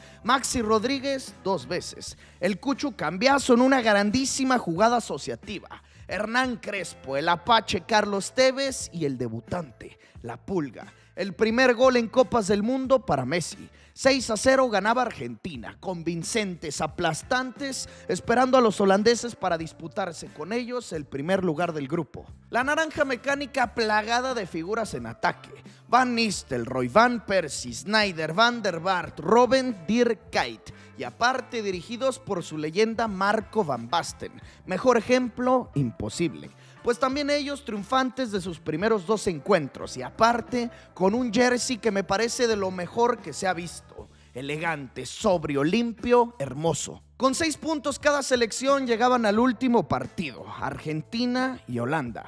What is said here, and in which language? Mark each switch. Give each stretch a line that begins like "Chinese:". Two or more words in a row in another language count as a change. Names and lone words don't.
Spanish: Maxi Rodríguez 2 veces, el Cucho Cambiaso en una grandísima jugada asociativa, Hernán Crespo, el Apache Carlos Tevez y el debutante, la Pulga. El primer gol en Copas del Mundo para Messi. 6-0 ganaba Argentina, convincentes, aplastantes, esperando a los holandeses para disputarse con ellos el primer lugar del grupo. La naranja mecánica plagada de figuras en ataque. Van Nistelrooy, Van Persie, Sneijder, Van der Vaart, Robben, Dirk Kuyt, y aparte dirigidos por su leyenda Marco van Basten. Mejor ejemplo, imposible. Pues también ellos triunfantes de sus primeros 2 encuentros y aparte con un jersey que me parece de lo mejor que se ha visto. Elegante, sobrio, limpio, hermoso. Con 6 puntos cada selección llegaban al último partido, Argentina y Holanda.